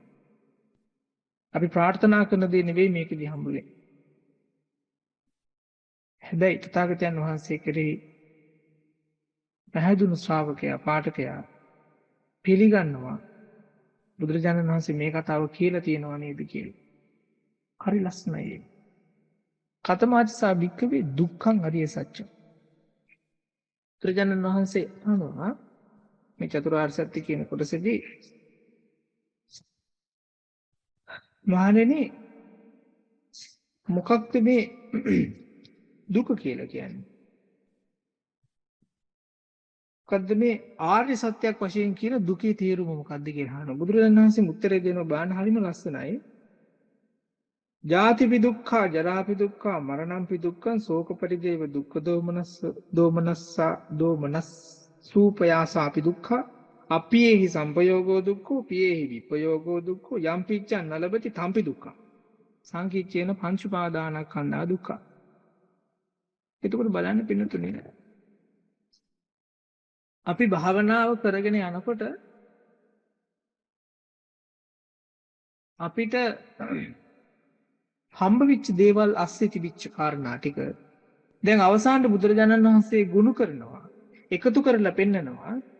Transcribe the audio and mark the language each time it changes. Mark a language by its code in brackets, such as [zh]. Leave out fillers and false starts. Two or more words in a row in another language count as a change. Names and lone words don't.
[si] අපි ප්‍රාර්ථනා කරන දේ නෙවෙයි මේකෙදි හම්බ වෙන්නේ. හැබැයි තථාගතයන් වහන්සේ කෙරෙහි පැහැදුණු ශ්‍රාවකයා පාඨකයා පිළිගන්නවා බුදුරජාණන් වහන්සේ මේ කතාව කියලා තියෙනවා නේද කියලා. හරි ලස්සනයි. [pi] කතමාචසා භික්කවේ දුක්ඛං අරිය සත්‍යං. [si] බුදුරජාණන් වහන්සේ අහනවා මේ චතුරාර්ය සත්‍ය කියන කොටසදී මහණෙනි මොකක්ද මේ දුක කියලා කියන්නේ? මොකද්ද මේ ආර්ය සත්‍යයක් වශයෙන් කියන දුකේ තේරුම මොකද්ද කියලා අහනවා. බුදුරජාණන් වහන්සේ උත්තරේ දෙනවා බාහන හරිම ලස්සනයි. [pi] ජාතිපි දුක්ඛා ජරාපි දුක්ඛා මරණම්පි දුක්ඛං ශෝක පරිදේව දුක්ඛ දෝමනස් සූපයාසාපි දුක්ඛා අප්පියේහි සම්පයෝගෝ දුක්ඛෝ පියේහි විපයෝගෝ දුක්ඛෝ යම් පිච්ඡන් නලබති තම්පි දුක්ඛා සංකීච්ඡේන පංච උපාදානස්කන්ධා දුක්ඛ. [si] එතකොට බලන්න පින්නතුනේ අපි භාවනාව කරගෙන යනකොට අපිට හම්බ වෙච්ච දේවල් අස්සේ තිබිච්ච කාරණා ටික දැන් අවසානයේ බුදුරජාණන් වහන්සේ ගුණ කරනවා එකතු කරලා පෙන්නනවා